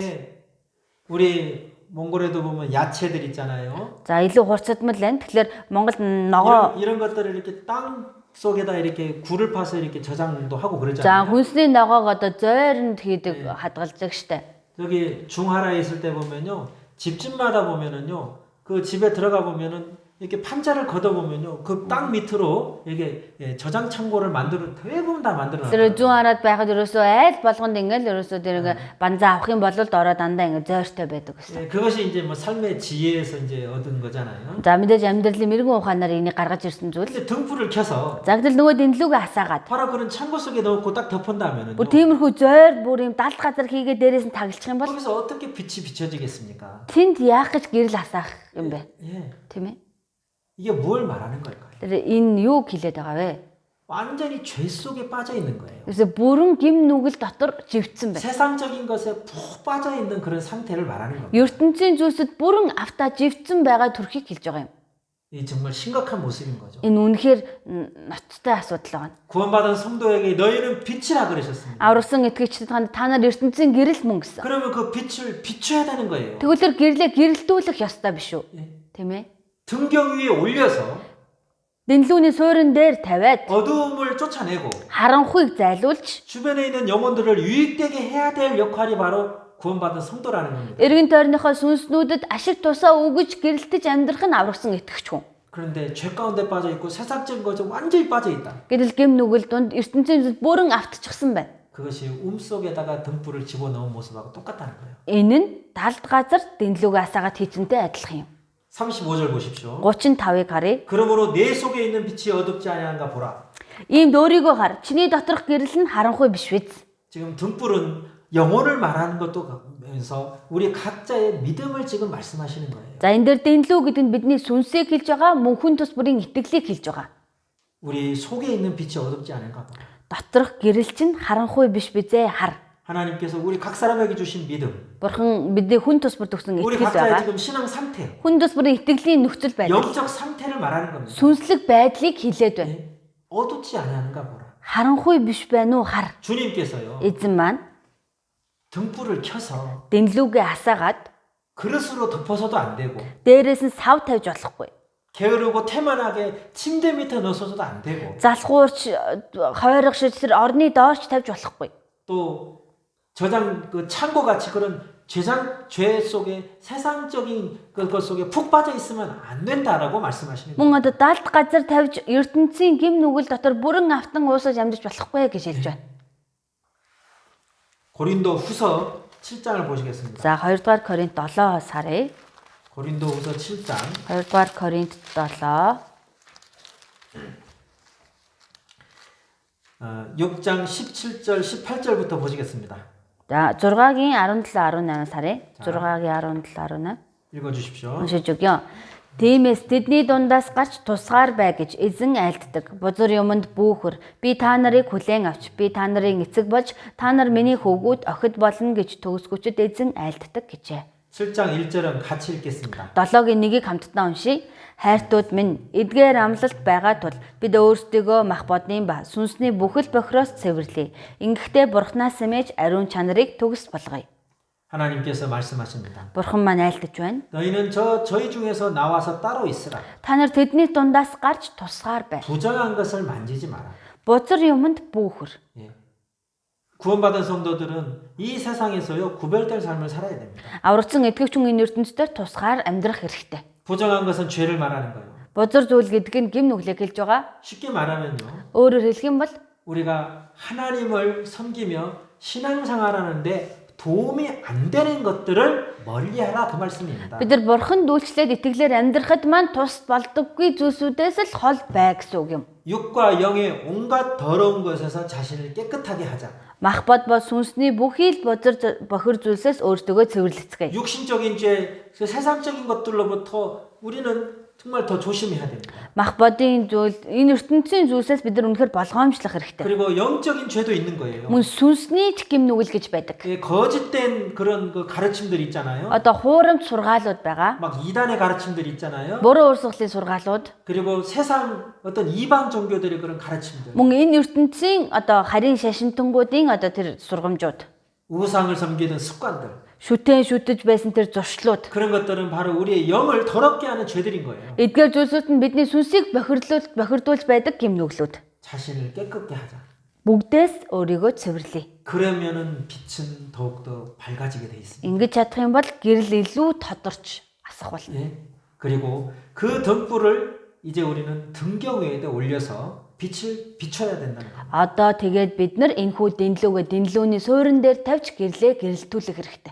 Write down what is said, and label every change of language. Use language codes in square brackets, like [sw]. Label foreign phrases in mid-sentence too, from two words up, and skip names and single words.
[ko] 예, 우리 몽골에도 보면 야채들 있잖아요. [mn] За илүү хурцдмал байна. Тэгэхээр Монголд ногоо [ko] 이런 것들을 이렇게 땅 속에다 이렇게 굴을 파서 이렇게 저장도 하고 [mn] за [ko] 그러잖아요. [mn] хүнсний ногоог одоо зойронд хийдэг хадгалдаг штэ. [ko] 여기 중하라에 있을 때 보면요, 집집마다 보면은요, 그 집에 들어가 보면은 이렇게 판자를 걷어 보면요, 그 땅 밑으로 이게 저장 창고를 대부분 다 만들어 [mn] Тэр [ko] 놨어요. [mn] зүүн хараад байхад ерөөсөө айл болгонд ингээл ерөөсөө тэр банзаа авах юм бол дороо дандаа ингээ зойртой байдаг гэсэн. [ko] 예, 그것이 이제 뭐 삶의 지혜에서 이제 얻은 거잖아요. [mn] За мэдээж амьдралын мэрэгэн ухаанаар энийг гаргаж ирсэн зүйл. [ko] 근데 등불을 켜서 [mn] За гэтэл нөгөө дэнлүүгээ асаагаад [ko] 바로 그런 창고 속에 넣고 딱 덮은다면은요, [mn] бүр тиймэрхүү зойр бүр юм далд газар хийгээ дээрээс нь таглчих юм бол [ko] 거기서 어떻게 빛이 비춰지겠습니까? [mn] тэнд яах гэж гэрэл асаах юм бэ? [ko] 예, [mn] Тийм ээ. [ko] 이게 뭘 말하는 걸까요? [mn] Тэр энэ юу хэлээд байгаа вэ? [ko] 완전히 죄 속에 빠져 있는 거예요. [mn] 그래서 бүрэн гим нүгэл дотор живцсэн байна. [ko] 세상적인 것에 푹 빠져 있는 그런 상태를 말하는 겁니다. [mn] ертөнцийн зүйлсэд бүрэн автаа живцсэн байгаа төрхийг хэлж байгаа юм. [ko] 이 정말 심각한 모습인 거죠. [mn] Энэ үнэхээр ноцтой асуудал байна. [ko] 구원받은 성도에게 너희는 빛이라 그러셨습니다. [mn] Аврагсан итгэгчдэд та нар ертөнцийн гэрэл мөн гэсэн. [ko] 그러면 그 빛을 비춰야 되는 거예요. [mn] Тэгвэл тэр гэрлээ гэрэлтүүлэх ёстой биш үү? Тийм ээ. [ko] 등경 위에 올려서 [mn] Дэнлүүний суурин дээр тавиад [ko] 어두움을 쫓아내고 [mn] харанхуйг зайлуулж [ko] 주변에 있는 영혼들을 유익되게 해야 될 역할이 바로 구원받은 성도라는 겁니다. [mn] эргэн тойрныхоо сүнснүүдэд ашиг тусаа өгөж гэрэлтэж амьдрах нь аврагсан итгэгч хүн. [ko] 그런데 죄 가운데 빠져 있고 세상적인 것에 완전히 빠져 있다. [mn] Гэтэл гим нүгэл дунд ертөнцийн зүйл бүрэн автчихсан байна. [ko] 그것이 속에다가 등불을 집어넣은 모습하고 똑같다는 거예요. [mn] Энэ нь талд газар дэнлүүгээ асаагаад хийцэнтэй адилхан юм. [ko] 35절 보십시오. [mn] 35-ыг харъя. [ko] 그러므로 내 속에 있는 빛이 어둡지 아니한가 보라. [mn] Ийм дөөрийгөө хар. Чиний доторх гэрэл нь харанхуй биш биз? [ko] 지금 등불은 영혼을 말하는 것도 면서 우리 각자의 믿음을 지금 말씀하시는 거예요. [mn] За энэ дээр дэнлүү гэдэг нь бидний сүнсийг хэлж байгаа, мөн хүн тус бүрийн итгэлийг хэлж байгаа. [ko] 우리 속에 있는 빛이 어둡지 않은가 보라. [mn] Доторх гэрэл чинь харанхуй биш бизээ хар. [ko] 하나님께서 우리 각 사람에게 주신 믿음, [mn] Бурхан бидний хүн тус бүр төгсөн [ko] 우리 [mn] итгэл [ko] 각자의 [mn] байгаа. [ko] 지금 신앙 상태, [mn] Хүн тус бүрийн итгэлийн нөхцөл байдал, [ko] 영적 상태를 말하는 겁니다. [mn] сүнслэг байдлыг хэлээд байна. [ko] 어둡지 아니한가 보라. [mn] Харанхуй биш байна уу хар. [ko] 주님께서요 [mn] Эзэн маань [ko] 등불을 켜서 [mn] дэнлүүгээ асаагаад [ko] 그릇으로 덮어서도 안 되고 [mn] дээрээс нь сав тавьж болохгүй. [ko] 게으르고 태만하게 침대 밑에 넣어서도 안 되고 [mn] Залхуурч хойрогшиж тэр орны доорч тавьж болохгүй. [ko] 또 저장 그 창고 같이 그런 죄 속에 세상적인 그것 속에 푹 빠져 있으면 안 된다라고 말씀하시는 거예요. [mn] Мөн одоо далд газар тавьж ертөнцийн гим нүгэл дотор бүрэн автан уусаж амьдарч болохгүй гэж хэлж байна. [ko] 고린도 후서 7장을 보시겠습니다. [mn] За 2 дугаар Коринт 7-оос харъя. [ko] 고린도 후서 7장 [mn] 2 дугаар Коринт 7 [ko] 6장 17절 18절부터 보시겠습니다. [mn] За 6-гийн 17-18-аас харъя. 6-гийн 17-18 [ko] 읽어 주십시오. [mn] уншиж өгье. Тиймээс тэдний дундаас гарч тусгаар бай гэж эзэн айлддаг. Бузар юмд бүүхэр. Би та нарыг хүлээн авч, би та нарын эцэг болж, та нар миний хөвгүүд охид болно гэж төгсгөчд эзэн айлддаг гэжээ. [ko] 7장 1절은 같이 읽겠습니다. [mn] 7-гийн 1-ийг хамтдаа уншийе. Хайртууд минь, эдгээр амлалт байгаа тул бид өөрсдийгөө мах бодны ба сүнсний бүхэл бохироос цэвэрлэе. Ингэхдээ Бурханаас сэмэж ариун чанарыг төгс болгоё. [ko] 하나님께서 말씀하십니다. [mn] Бурхан маань айлдаж байна. [ko] 너희는 저희 중에서 나와서 따로 있으라. [mn] Та нар тэдний дундаас гарч тусгаар бай. [ko] 부정한 것을 만지지 마라. [mn] Бузар юмд бүүхэр. [ko] 예. 구원받은 성도들은 이 세상에서요 구별될 삶을 살아야 됩니다. [mn] Аврагсан итгэгч хүн энэ ертөнцийн тусгаар амьдрах хэрэгтэй. [ko] 부정한 것은 죄를 말하는 거예요. [mn] Бузар зүйл гэдэг нь гим нүглийг хэлж байгаа. [ko] 쉽게 말하면요. [mn] Өөрөөр хэлэх юм бол [ko] 우리가 하나님을 섬기며 신앙생활하는데 도움이 안 되는 것들을 멀리하라 그 말씀입니다. [mn] бид нар бурханд үйлчлээд итгэлээр амьдрахад маань тус болдоггүй зүйлсүүдээс л хол бай гэсэн үг юм. [ko] 육과 영의 온갖 더러운 것에서 자신을 깨끗하게 하자. [mn] Мах бод бол сүнсний бүхий л бузар бохир зүйлсээс өөртөө цэвэрлэцгээе. [ko] 육신적인 죄, 그 세상적인 것들로부터 우리는 정말 더 조심해야 됩니다. [mn] Мах бодын зүйл энэ ертөнцийн зүйлсээс бид нар үнэхээр болгоомжлох хэрэгтэй. [ko] 그리고 영적인 죄도 있는 거예요. [mn] Мөн сүнсний ч гим нүгэл гэж байдаг. [ko] 예, 거짓된 그런 그 가르침들 있잖아요. [mn] Одоо хуурамч сургаалууд байгаа. [ko] 막 이단의 가르침들 있잖아요. [mn] Буруу урсгалын сургаалууд. [ko] 그리고 세상 어떤 이방 종교들의 그런 가르침들. [mn] Мөн энэ ертөнцийн одоо харийн шашинтангуудын одоо тэр сургамжууд. [ko] 우상을 섬기는 습관들. [mn] Шүтэн шүтэж байсан тэр зуршлууд. [ko] 그런 것들은 바로 우리의 영을 더럽게 하는 죄들인 거예요. [mn] Эдгээр зүйлсүүд нь бидний сүнсийг бохирдуулж байдаг гим нүглүүд. [ko] 자신을 깨끗게 하자. [mn] Бүгдээс өөрийгөө цэвэрлэе. [ko] 그러면은 빛은 더욱더 밝아지게 돼 있습니다. [mn] Ингэж чадах юм бол гэрэл илүү тодорч асах болно. [ko] 예. 그리고 그 등불을 이제 우리는 등경 위에다 올려서 빛을 비춰야 된다는 거예요. [mn] Одоо тэгээд бид нар энэхүү дэнлүүгээ дэнлүүний суурин дээр тавьж гэрэлтүүлэх хэрэгтэй.